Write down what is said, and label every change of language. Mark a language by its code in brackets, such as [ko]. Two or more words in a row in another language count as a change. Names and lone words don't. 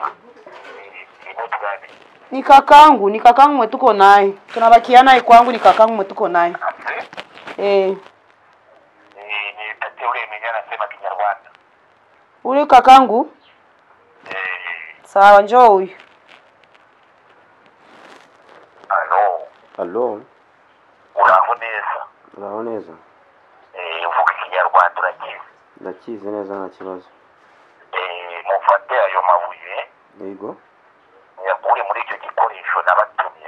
[sw] Ni mtu gani? Ni kakangu mwe tuko naye. Tunabakiana kwangu ni kakangu mwe tuko naye. Ni ule mwenye anasema Kinyarwanda. Ule kakangu? Sawa, njoo huyu. Allo. [rw] Uraboneza. Uvuga Kinyarwanda urakizi? Ndakizi neza nta kibazo. Mufate ayo mabuye. Yego. Yakure muri icyo gikoresho nabatumye.